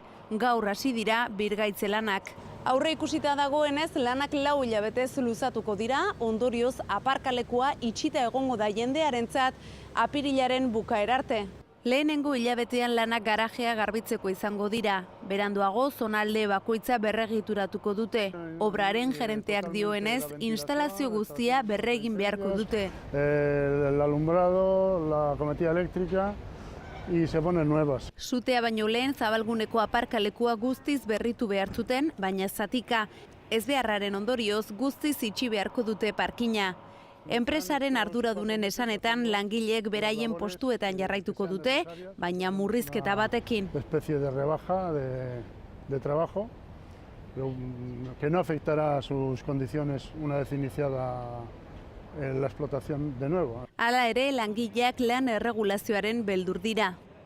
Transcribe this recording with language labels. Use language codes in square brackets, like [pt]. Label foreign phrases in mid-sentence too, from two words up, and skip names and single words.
[eu] Gaur hasi dira birgaitze lanak. Aurre ikusita dagoenez, lanak 4 hilabetez luzatuko dira, ondorioz aparkalekua itxita egongo da jendearentzat apirilaren bukaera arte. Lehenengo hilabetean lanak garajea garbitzeko izango dira. Beranduago, zonalde bakoitza berregituratuko dute. Obraren gerenteak dioenez, instalazio guztia berregin beharko dute. [es] El alumbrado, la cometida eléctrica y se ponen nuevas. [eu] Sutea baino lehen Zabalguneko aparkalekua guztiz berritu behar zuten, baina zatika. Ez beharraren ondorioz guztiz itxi beharko dute parkina. Enpresaren arduradunen esanetan langileek beraien postuetan jarraituko dute, baina murrizketa batekin. [es] Especie de rebaja de trabajo que no afectará a sus condiciones una vez iniciada la explotación de nuevo. [eu] Hala ere, langileak lan erregulazioaren beldur dira.